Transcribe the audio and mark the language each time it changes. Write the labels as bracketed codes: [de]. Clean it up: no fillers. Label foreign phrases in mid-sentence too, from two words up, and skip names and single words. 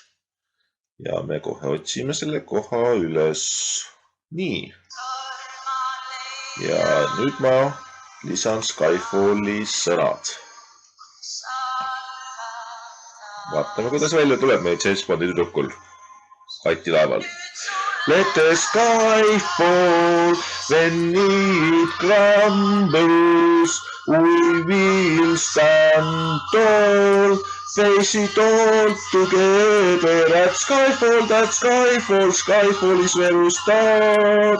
[et] Ja me kohe otsime selle koha üles. Nii. Ja nüüd ma lisan Skyfalli sõnad. Vaatame, kuidas välja tuleb meil James Bondi tüdrukul Kati Laeval. [en] Let the sky fall when it crumbles. We will stand tall, face it all together. That skyfall, skyfall is where we start.